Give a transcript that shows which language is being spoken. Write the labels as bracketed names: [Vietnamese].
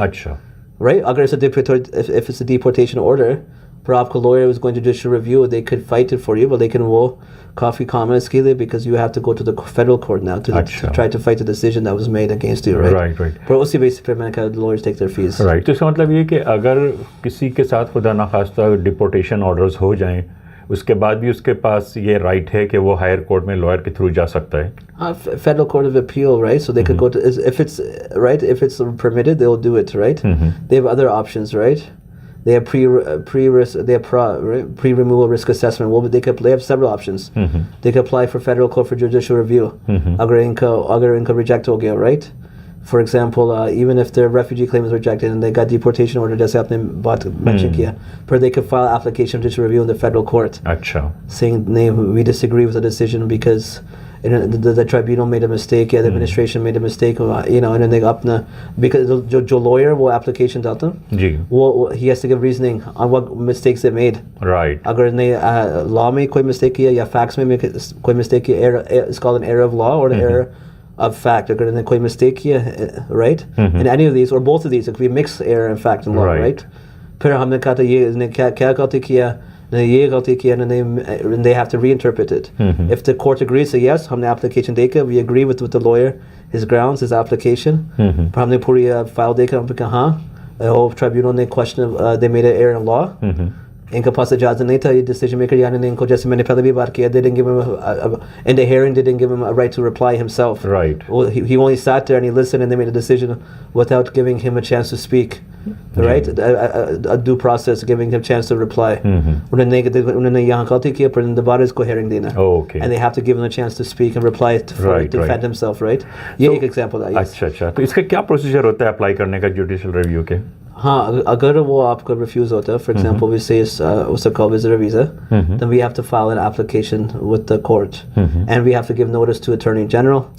[Hindi] अच्छा. [English] Right? अगर if it's a deportation order, पर आपको lawyer is going to judicial review, they could fight it for you, but they can [Hindi] वो काफी common इसके लिए [English] because you have to go to the federal court now to try to fight the decision that was made against you, right? Right. [Hindi] पर उसी basis पे मैंने कहा [English] lawyers take their fees. Right. [Hindi] तो इसका मतलब ये कि अगर किसी के साथ खुदा ना खास्ता डिपोर्टेशन ऑर्डर्स हो जाएं, उसके बाद भी उसके पास ये राइट है कि वो हायर कोर्ट में लॉयर के थ्रू जा सकता है. [English] Federal Court of Appeal, right? So they could go to if it's permitted, they'll do it, right? They have other options, right? They have pre-removal risk assessment. Well, they have several options. They could apply for federal court for judicial review. [Hindi] अगर इनका reject हो गया, right? [English] For example, even if their refugee claim is rejected and they got deportation order, [Hindi] जैसे आपने बात mention किया, [English] but they could file application to review in the federal court. [Hindi] अच्छा. [English] Saying we disagree with the decision because the tribunal made a mistake, the administration made a mistake, and then they अपना because [Hindi] जो lawyer वो application डालता है, जी, [English] वो he has to give reasoning on what mistakes they made. Right. [Hindi] अगर ने law में कोई mistake किया या facts में कोई mistake किया, [English] it's called an error of law or an error of fact. [Hindi] अगर ने कोई mistake किया, right? [English] In any of these or both of these, it could be mixed error and fact and law, right? [Hindi] फिर हमने कहा था ये इसने क्या गलती किया, ये गलती किया, [English] and they have to reinterpret it. If the court agrees, so yes, [Hindi] हमने application देखा, [English] we agree with the lawyer, his grounds, his application. [Hindi] पर हमने पूरी file देखा, हमने कहा हाँ, tribunal ने question, [English] they made an error in law. [Hindi] इनका पास इजाज़त नहीं था ये decision maker, यानी इनको जैसे मैंने पहले भी बात किया, [English] they didn't give him in the hearing, they didn't give him a right to reply himself. Right. Well, he only sat there and he listened, and they made a decision without giving him a chance to speak. Right? A due process, giving him a chance to reply. [Hindi] उन्होंने यहाँ गलती किया, पर दोबारा इसको hearing देना. [English] Okay. And they have to give him a chance to speak and reply to defend himself, right? [Hindi] ये एक example है. अच्छा. तो इसका क्या प्रोसीजर होता है अप्लाई करने का जुडिशियल रिव्यू के? हाँ, अगर वो आपका refuse होता है, [English] for example, we say उसका called visitor visa, then we have to file an application with the court, and we have to give notice to Attorney General.